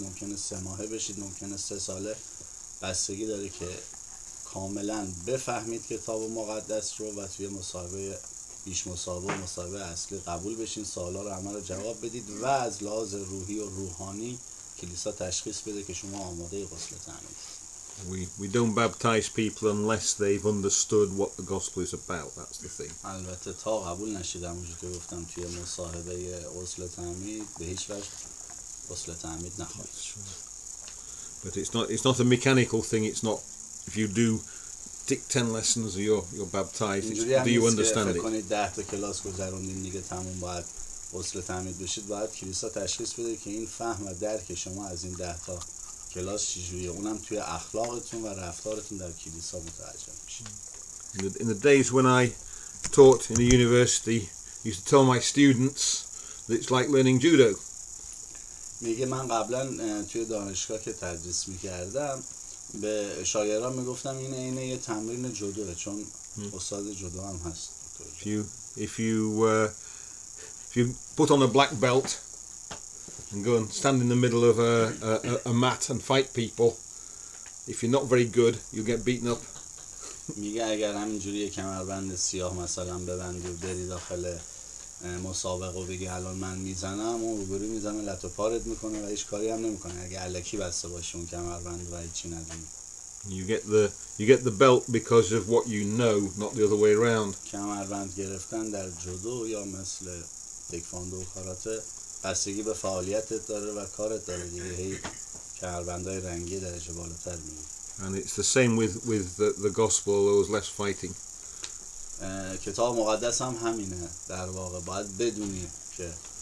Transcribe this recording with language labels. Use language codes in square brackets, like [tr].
[fa] ممکنه 3 ماهه بشید، ممکنه 3 ساله، بستگی داره که کاملا بفهمید کتاب مقدس رو و توی مصاحبه بیش مصاحبه و مصاحبه اصلی قبول بشین، سوالا رو همه رو جواب بدید و از لحاظ روحی و روحانی کلیسا تشخیص بده که شما آماده غسل تعمید. [en] We don't baptize people unless they've understood what the gospel is about. That's the thing. [fa] البته تا قبول نشیدم اونجوری که گفتم توی مصاحبه غسل تعمید به هیچ وجه غسل تعمید نخواهید شد. [en] But it's not a mechanical thing. It's not if you do take 10 lessons you're baptized. It's, do you understand [fa] فکر [en] it? [fa] کنید 10 تا کلاس گذروندین دیگه تموم باید غسل تعمید بشید. باید کلیسا تشخیص بده که این فهم و درک شما از این 10 تا کلاس چجوریه، اونم توی اخلاقتون و رفتارتون در کلیسا متوجه میشید. [en] In the days when I taught in a university, I used to tell my students that it's like learning judo. [fa] میگه من قبلا توی دانشگاه که تدریس میکردم به شاگردان میگفتم اینه یه تمرین جودوه، چون استاد جودو هم هست. [en] If you put on a black belt and go and stand in the middle of a mat and fight people, if you're not very good, you'll get beaten up. [fa] میگه اگر همینجوری یه کمربند سیاه مثلا ببندی و بری داخل مسابقه و بگی الان من میزنم، اون روبرو میزنه لط و پارت میکنه و هیچ کاری هم نمیکنه اگه الکی بسته باشه اون کمربند و هیچی ندونی. [en] You get the belt because of what you know, not the other way around. [fa] کمربند گرفتن در جودو یا مثل تکواندو و کاراته بستگی به فعالیتت داره و کارت داره دیگه، هی کمربندهای رنگی درجه بالاتر میگیری. [en] And it's the same with the gospel, there was less fighting. [fa] کتاب مقدس هم همینه در واقع، باید بدونید که